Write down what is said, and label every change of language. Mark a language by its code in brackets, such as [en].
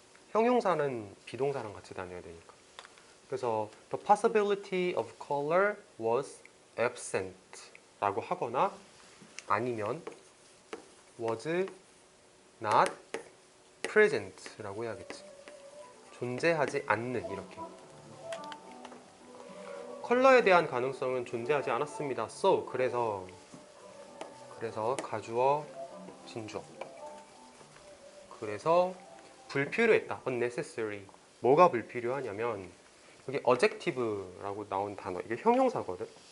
[ko] 형용사는 비동사랑 같이 다녀야 되니까. 그래서 [en] the possibility of color was absent [ko] 라고 하거나 아니면 [en] was not present [ko] 라고 해야겠지. 존재하지 않는 이렇게. 컬러에 대한 가능성은 존재하지 않았습니다. So 그래서 가주어 진주어. 그래서 불필요했다. unnecessary. 뭐가 불필요하냐면 여기 adjective라고 나온 단어 이게 형용사거든.